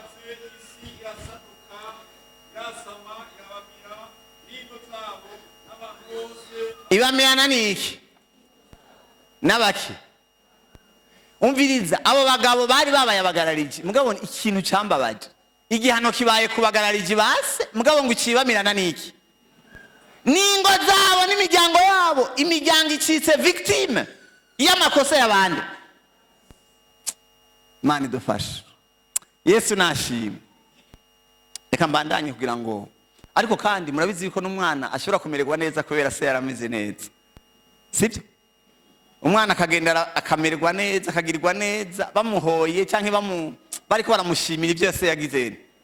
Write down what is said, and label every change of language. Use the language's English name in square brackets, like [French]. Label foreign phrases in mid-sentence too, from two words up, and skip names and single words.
[Rundi] ibamirana niki n'abaki umviriza abo bagabo bari babaye abagarariji mugabo ikintu cambabaje igihano kibaye kubagarariji base mugabo ngo icibamirana niki ningo zabo n'imiryango yabo imiryango icitse victime y'amakosa y'abandi. Mani dufashe Yesu nashimwe. Reka mbandanye kugira ngo ariko kandi murabizi yuko n'umwana ashobora kumererwa neza kubera se yarameze neza, sibyo? Umwana akagenda akamererwa neza akagirirwa neza bamuhoye canke bariko baramushimira ibyo se yagize.